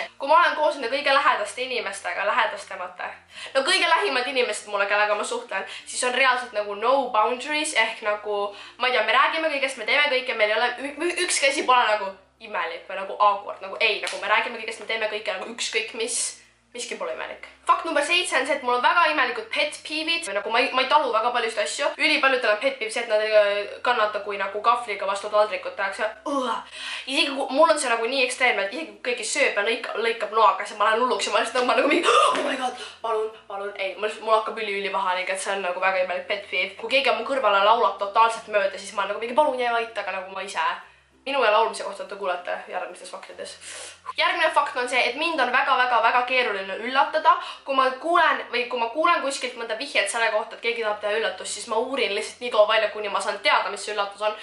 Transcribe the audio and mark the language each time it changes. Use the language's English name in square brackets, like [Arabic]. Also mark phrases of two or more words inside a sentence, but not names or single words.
[Estonian] Kui ma olen koos nende kõige lähedaste inimestega, no kõige lähimad inimesed mulle, kellega ma suhtlen, siis on reaalselt nagu [English] no boundaries [Estonian] ehk nagu, ma ei tea, me räägime kõigest, me teeme kõike, meil ei ole, ükski asi pole nagu imelik või nagu awkward, nagu ei, nagu me räägime kõigest, me teeme kõike nagu ükskõik mis, miski pole imelik. Fakt number 7 on see, et mul on väga imelikud [English] pet peevid, [Estonian] nagu ma ei talu väga paljust asju. Ülipaljudel on [English] pet peev [Estonian] see, et nad ei kannata, kui nagu kahvliga vastu taldrikut tehakse. Isegi kui mul on see nagu nii ekstreemne, et isegi kui keegi sööb ja lõikab noaga, siis ma lähen hulluks ja ma lihtsalt nagu mingi [English] oh my god, [Estonian] palun, ei, mul hakkab ülivaha, nii et see on nagu väga imelik [English] pet peev. [Estonian] Kui keegi on mu kõrvale laulab totaalselt mööda, siis ma olen nagu mingi palun jää vait, aga nagu ma ise. Minu ja laulmise kohta te kuulete järgmistes faktides. Järgmine fakt on see, et mind on väga keeruline üllatada. Kui ma kuulen kuskilt mõnda vihjet selle kohta, et keegi tahab teha üllatust, siis ma uurin lihtsalt nii kaua välja, kuni ma saan teada, mis see üllatus on.